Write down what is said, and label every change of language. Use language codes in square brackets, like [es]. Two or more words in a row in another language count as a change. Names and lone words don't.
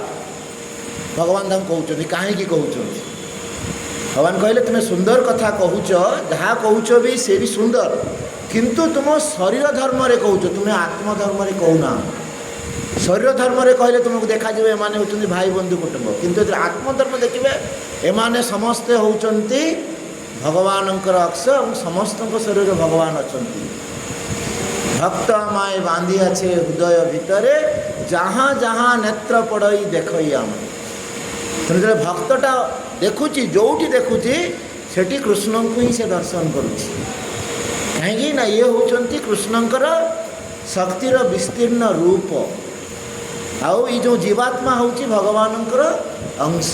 [or] ଭଗବାନ ତାଙ୍କୁ କହୁଛନ୍ତି, କାହିଁକି କହୁଛନ୍ତି? ଭଗବାନ କହିଲେ ତୁମେ ସୁନ୍ଦର କଥା କହୁଛ, ଯାହା କହୁଛ ବି ସେ ବି ସୁନ୍ଦର, କିନ୍ତୁ ତୁମ ଶରୀର ଧର୍ମରେ କହୁଛ, ତୁମେ ଆତ୍ମଧର୍ମରେ କହୁନା। ଶରୀର ଧର୍ମରେ କହିଲେ ତୁମକୁ ଦେଖାଯିବ ଏମାନେ ହେଉଛନ୍ତି ଭାଇ ବନ୍ଧୁ କୁଟୁମ୍ବ, କିନ୍ତୁ ଯେତେବେଳେ ଆତ୍ମଧର୍ମ ଦେଖିବେ ଏମାନେ ସମସ୍ତେ ହେଉଛନ୍ତି ଭଗବାନଙ୍କର ଅଂଶ ଏବଂ ସମସ୍ତଙ୍କ ଶରୀରରେ ଭଗବାନ ଅଛନ୍ତି। [bn] ଭକ୍ତ আমায় বাঁধি আছে হৃদয় ভিতরে, যাহা যাহা নেত্র পড়ই দেখই আমি। [or] ତେଣୁ ଯେତେବେଳେ ଭକ୍ତଟା ଦେଖୁଛି, ଯେଉଁଠି ଦେଖୁଛି ସେଠି କୃଷ୍ଣଙ୍କୁ ହିଁ ସେ ଦର୍ଶନ କରୁଛି। କାହିଁକି ନା ଇଏ ହେଉଛନ୍ତି କୃଷ୍ଣଙ୍କର ଶକ୍ତିର ବିସ୍ତୀର୍ଣ୍ଣ ରୂପ, ଆଉ ଏଇ ଯେଉଁ ଜୀବାତ୍ମା ହେଉଛି ଭଗବାନଙ୍କର ଅଂଶ।